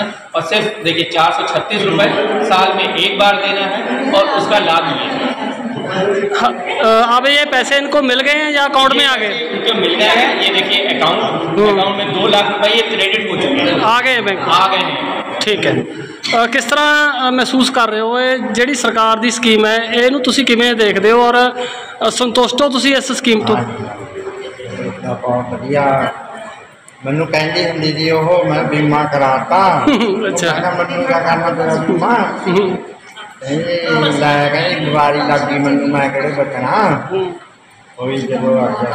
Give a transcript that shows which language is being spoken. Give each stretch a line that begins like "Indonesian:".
Hindi: ना। और सिर्फ देखिए 436 रुपए साल में एक बार देना है और उसका लाभ ये है। अब ये पैसे इनको मिल गए हैं या अकाउंट में आ गए? इनको मिल गए हैं, ये देखिए अकाउंट में 2 लाख रुपए ये क्रेडिट हो चुके हैं, आ गए बैंक, आ गए हैं। ठीक है। किस तरह महसूस कर रहे हो ये
Punjabi: ਜਿਹੜੀ ਸਰਕਾਰ ਦੀ ਸਕੀਮ ਹੈ ਇਹਨੂੰ ਤੁਸੀਂ ਕਿਵੇਂ ਦੇਖਦੇ ਹੋ ਔਰ ਸੰਤੁਸ਼ਟ ਹੋ ਤੁਸੀਂ ਇਸ ਸਕੀਮ ਤੋਂ? ਬਹੁਤ ਵਧੀਆ। ਮੈਨੂੰ ਕਹਿੰਦੀ ਹੁੰਦੀ ਸੀ ਉਹ ਮੈਂ ਬੀਮਾ ਕਰਾਤਾ। ਅੱਛਾ, ਮੈਨੂੰ
Hindi: क्या करना तेरा बीमा?
Punjabi: ਲੈ ਕਹਿੰਦੀ ਬਿਮਾਰੀ ਲੱਗ ਗਈ ਮੈਨੂੰ, ਮੈਂ ਕਿਹੜੇ ਬਚਣਾ ਹੋਈ ਜਦੋਂ ਆ